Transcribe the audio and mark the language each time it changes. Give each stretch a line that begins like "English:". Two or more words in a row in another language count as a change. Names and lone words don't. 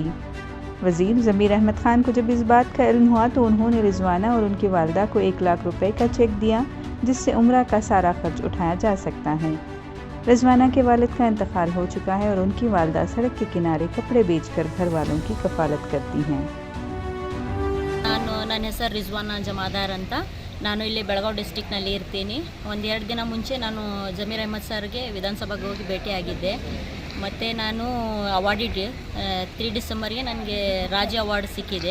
Urdu: وزیر ضمیر احمد خان کو جب اس بات کا علم ہوا تو انہوں نے رضوانہ اور ان کی والدہ کو 1 لاکھ روپے کا چیک دیا، جس سے عمرہ کا سارا خرچ اٹھایا جا سکتا ہے. رضوانہ کے والد کا انتقال ہو چکا ہے اور ان کی والدہ سڑک کے کنارے کپڑے بیچ کر گھر والوں کی کفالت کرتی ہیں.
Kannada: ನನ್ನ ಹೆಸರು ರಿಜ್ವಾನಾ ಜಮಾದಾರ್ ಅಂತ. ನಾನು ಇಲ್ಲಿ ಬೆಳಗಾವಿ ಡಿಸ್ಟ್ರಿಕ್ನಲ್ಲಿ ಇರ್ತೀನಿ. ಒಂದೆರಡು ದಿನ ಮುಂಚೆ ನಾನು ಜಮೀರ್ ಅಹಮದ್ ಸರ್ಗೆ ವಿಧಾನಸಭೆಗೆ ಹೋಗಿ ಭೇಟಿಯಾಗಿದ್ದೆ. ಮತ್ತು ನಾನು ಅವಾರ್ಡಿಡ್ 3 ಡಿಸೆಂಬರ್ಗೆ ನನಗೆ ರಾಜ್ಯ ಅವಾರ್ಡ್ ಸಿಕ್ಕಿದೆ.